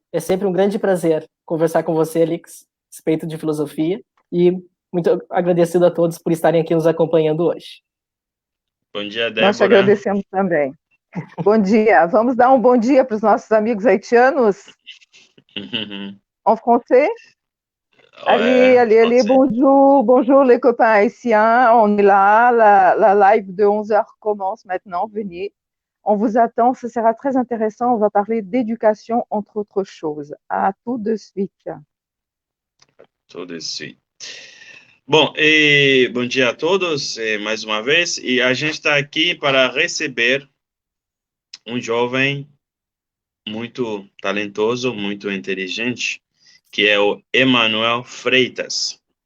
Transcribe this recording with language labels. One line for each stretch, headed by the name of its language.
Portuguese: É sempre um grande prazer conversar com você, Alix, a respeito de filosofia. E muito agradecido a todos por estarem aqui nos acompanhando hoje. Bom dia, Débora. Nós te agradecemos também. Bom dia. Vamos dar um bom dia para os nossos amigos haitianos?
French: En français? Allez, bonjour les copains haïtiens, on est là, la live de 11h commence maintenant, venez, on vous attend, ce sera très intéressant, on va parler d'éducation entre autres choses. À tout de suite. Tout de suite.
Portuguese: Bom, bom dia a todos, mais uma vez, e a gente está aqui para receber um jovem muito talentoso, muito inteligente, que é o Emanuel Freitas.